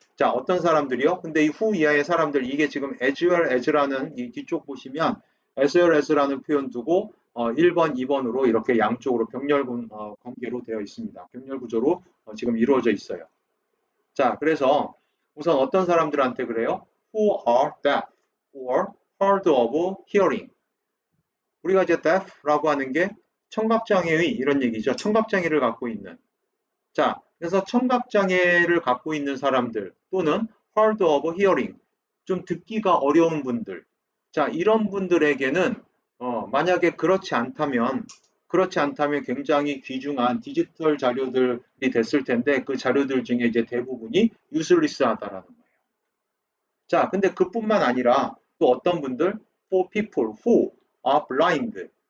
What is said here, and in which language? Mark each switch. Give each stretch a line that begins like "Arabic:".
Korean: 자, 어떤 사람들이요? 근데 이 후 이하의 사람들, 이게 지금 as well as라는 이 뒤쪽 보시면 as well as라는 표현 두고 1번, 2번으로 이렇게 양쪽으로 병렬 관계로 되어 있습니다. 병렬 구조로 지금 이루어져 있어요. 자, 그래서 우선 어떤 사람들한테 그래요?
English: Who are deaf or hard of hearing.
Korean: 우리가 이제 deaf라고 하는 게 청각장애의 이런 얘기죠. 청각장애를 갖고 있는. 자, 그래서 청각장애를 갖고 있는 사람들 또는 hard of hearing, 좀 듣기가 어려운 분들. 자, 이런 분들에게는 만약에 그렇지 않다면 굉장히 귀중한 디지털 자료들이 됐을 텐데 그 자료들 중에 이제 대부분이 useless하다라는 거예요. 자, 근데 그뿐만 아니라 또 어떤 분들?
English: For people who are blind.